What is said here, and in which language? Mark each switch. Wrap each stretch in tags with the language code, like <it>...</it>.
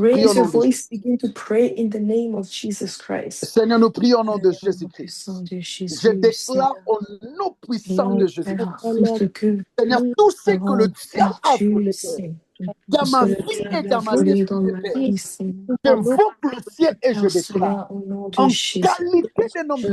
<fr>Prie au</fr> <en>Raise your</en> <fr>nom de</fr> <en>voice, begin to pray in the name of Jesus Christ.</en> <fr>Seigneur, nous prions au nom de Jésus-Christ. Je déclare au nom puissant de Jésus-Christ. Seigneur, tout ce que le diable a volé dans ma vie et dans ma destinée, j'invoque le ciel et je déclare, en qualité de nom de</fr>